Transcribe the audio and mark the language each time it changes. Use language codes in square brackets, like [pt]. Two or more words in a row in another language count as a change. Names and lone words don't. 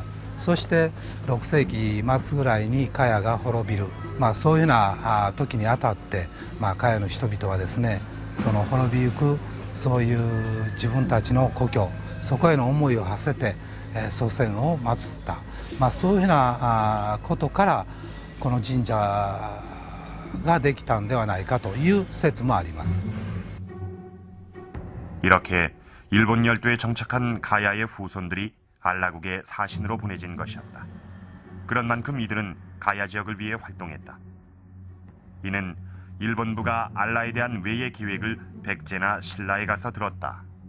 [ja] そして6世紀末ぐらいに茅が滅びる、そういうような時にあたって、茅の人々はですね、その滅びゆくそういう自分たちの故郷、そこへの思いを馳せて、祖先を祀った、そういうふうなことからこの神社ができたんではないかという説もあります。 [ko] 이렇게 일본 열도에 정착한 가야의 후손들이 알라국의 사신으로 보내진 것이었다. 그런 만큼 이들은 가야 지역을 위해 활동했다. 이는 일본부가 알라에 대한 외의 계획을 백제나 신라에 가서 들었다.